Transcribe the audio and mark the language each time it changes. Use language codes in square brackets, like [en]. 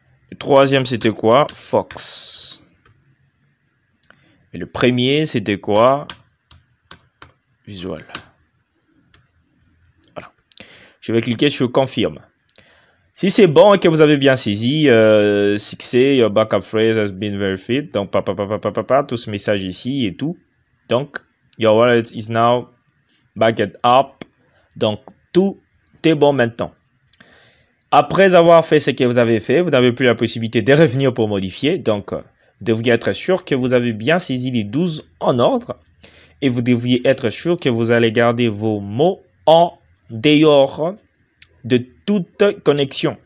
[fr] Le 3e, c'était quoi? Fox. Et le premier, c'était quoi? Visual. Voilà. Je vais cliquer sur confirme. Si c'est bon et que vous avez bien saisi, succès, [en] your backup phrase has been verified. [fr] Donc, tout ce message ici et tout. [en] Donc, your wallet is now backed up. [fr] Donc, tout est bon maintenant. Après avoir fait ce que vous avez fait, vous n'avez plus la possibilité de revenir pour modifier. Donc, vous devriez être sûr que vous avez bien saisi les 12 en ordre. Et vous devriez être sûr que vous allez garder vos mots en dehors de toute connexion.